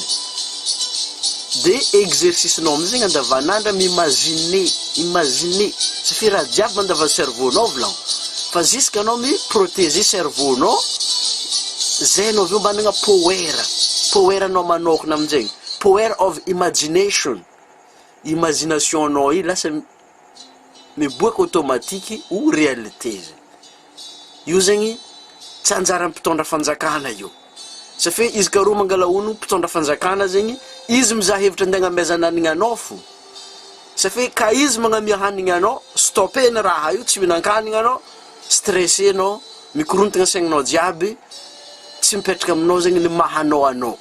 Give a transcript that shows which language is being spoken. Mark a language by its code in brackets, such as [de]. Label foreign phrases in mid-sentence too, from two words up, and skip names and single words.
[mg] De exercice-nao amizay andavanandra imaginer. Safy raha jiaby mandava cerveau-nao volaniko. Fa jusqu'à anao mi-protéger cerveau-nao, zay anao aveo managna power anao manokana aminjegny. [en] Power of imagination. [mg] Imagination-nao io lasa miboaka [fr] automatique ou réalité. [mg] Io zegny tsy anjara mpitondra fanjakana io. Safy izy ka ro mangala ono mpitondra fanjakana zegny, izy mizaha hevitra antegna amezananigna anao fo. Safy ka izy magnamia hanigna anao, stoppena raha io, tsy mihinan-kanigna anao, stressé anao, mikorontagna saigninao jiaby, tsy mipetraka aminao zegny ny mahanao anao.